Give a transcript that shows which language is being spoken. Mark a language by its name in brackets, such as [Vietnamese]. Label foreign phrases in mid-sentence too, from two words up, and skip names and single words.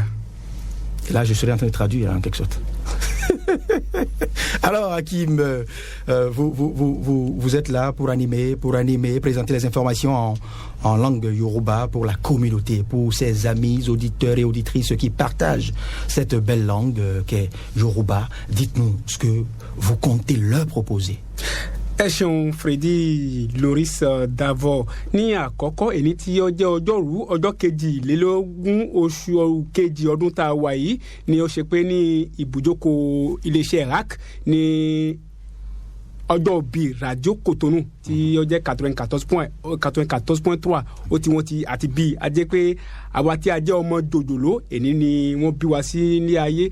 [French] Et là, je serai en train de traduire en quelque sorte. Alors, Hakim, vous êtes là pour animer, présenter les informations en langue Yoruba pour la communauté, pour ses amis, auditeurs et auditrices qui partagent cette belle langue qu'est Yoruba. Dites-nous ce que vous comptez leur proposer. [Yoruba] Ẹ̀sùn Freddy Loris Davo ní àkọ́kọ́ èyí tí ó jẹ́ ọjọ́rú ọjọ́ kejìlélógún oṣù kejì ọdún tá a wà yìí ni ó ṣe pé ní ibùjókòó iléeṣẹ́ RAC ní ọjọ́ bíi Radio Cotonou tí ó jẹ́ 94.3 ó ti wọ́n ti àti bíi ajẹ́ pé àwa tí a jẹ́ ọmọ jòjòló èní ni wọ́n bí wa sí ní ayé